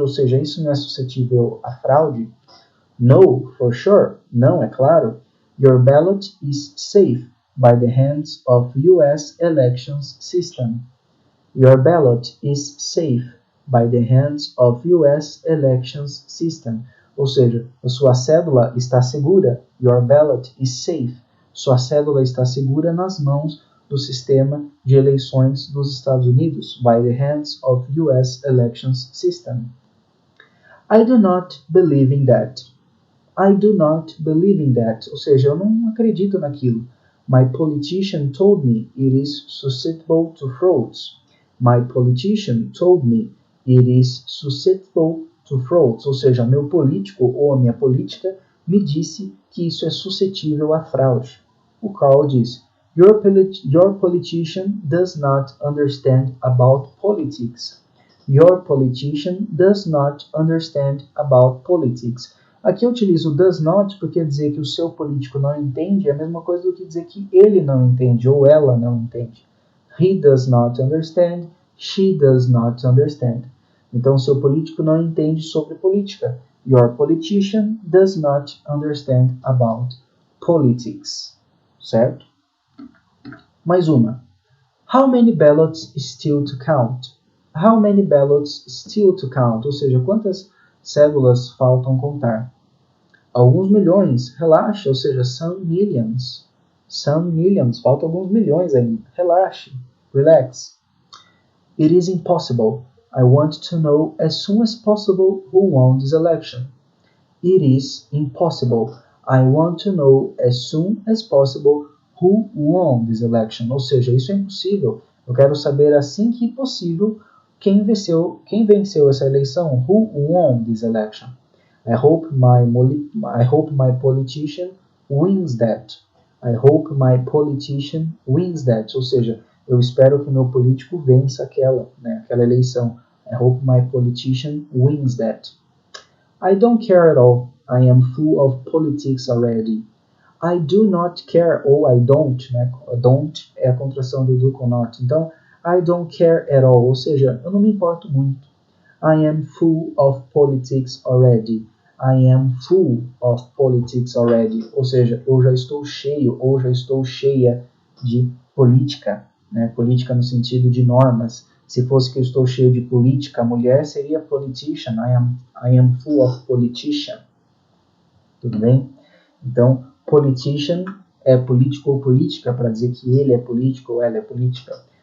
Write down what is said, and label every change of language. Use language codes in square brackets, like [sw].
[pt] Ou seja, isso não é suscetível a fraude? [en] No, for sure. [pt] Não, é claro. [en] Your ballot is safe by the hands of U.S. elections system. Your ballot is safe by the hands of U.S. elections system. [pt] Ou seja, a sua cédula está segura. [en] Your ballot is safe. [pt] Sua cédula está segura nas mãos do sistema de eleições dos Estados Unidos. [en] By the hands of U.S. elections system. I do not believe in that. I do not believe in that. [pt] Ou seja, eu não acredito naquilo. [en] My politician told me it is susceptible to frauds. My politician told me it is susceptible to frauds. [pt] Ou seja, meu político ou a minha política me disse que isso é suscetível a fraude. O Carl diz: [en] Your politician does not understand about politics. Your politician does not understand about politics. [pt] Aqui eu utilizo does not porque dizer que o seu político não entende é a mesma coisa do que dizer que ele não entende ou ela não entende. [en] He does not understand, She does not understand. [pt] Então, seu político não entende sobre política. [en] Your politician does not understand about politics. [pt] Certo? Mais uma. [en] How many ballots still to count? How many ballots still to count? [pt] Ou seja, quantas cédulas faltam contar? Alguns milhões, relaxa, ou seja, [en] some millions. Some millions, [pt] faltam alguns milhões ainda. Relaxe, [en] relax. It is impossible. I want to know as soon as possible who won this election. It is impossible. I want to know as soon as possible who won this election. [pt] Ou seja, isso é impossível. Eu quero saber assim que possível quem venceu essa eleição. [en] Who won this election? I hope my politician wins that. I hope my politician wins that. [pt] Ou seja, eu espero que meu político vença aquela eleição. [en] I hope my politician wins that. I don't care at all. I am full of politics already. I do not care, ou I don't, né? [pt] Don't é a contração do do com not. Então, [en] I don't care at all, [pt] ou seja, eu não me importo muito. [en] I am full of politics already. I am full of politics already. [pt] Ou seja, eu já estou cheio ou já estou cheia de política, né? Política no sentido de normas. Se fosse que eu estou cheio de política, a mulher seria politician. [en] I am full of politician. [pt] Tudo bem? Então, politician é político ou política, para dizer que ele é político ou ela é política.